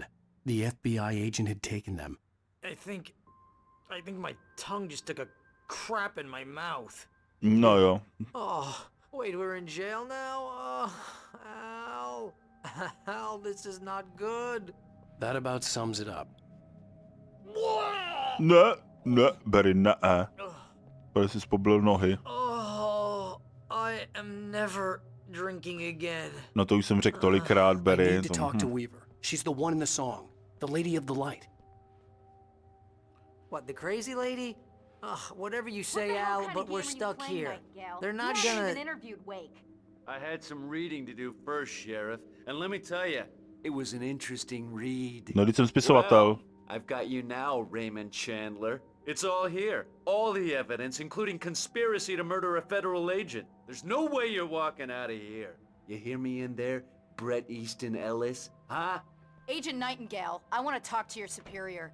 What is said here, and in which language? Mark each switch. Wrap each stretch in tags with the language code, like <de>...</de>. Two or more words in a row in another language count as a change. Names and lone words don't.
<en>The FBI agent had taken them. I think my tongue just took a crap in my mouth.</en> <cs>No jo.</cs> <en>Oh, wait, we're in jail now? Oh, Al. Al, this is not good. That about sums it up.</en> <cs>Ne, Barry, ne. Barry si spobil nohy.</cs> <en>Oh, I am never drinking again.</en> <cs>No to už jsem řekl tolikrát,</cs> <en>I</en> <cs>Barry.</cs> <en>need to talk to Weaver. She's the one in the song. The Lady of the Light. What, the crazy lady? Ugh, whatever you say, Al, but we're stuck here. They're not gonna... interviewed Wake. I had some reading to do first, Sheriff, and let me tell you, it was an interesting read.</en> <cs>No, když jsem spisovatel.</cs> <en>Well, I've got you now, Raymond Chandler. It's all here. All the evidence, including conspiracy to murder a federal agent. There's no way you're walking out of here. You hear me in there, Bret Easton Ellis? Huh? Agent Nightingale, I want to talk to your superior.</en>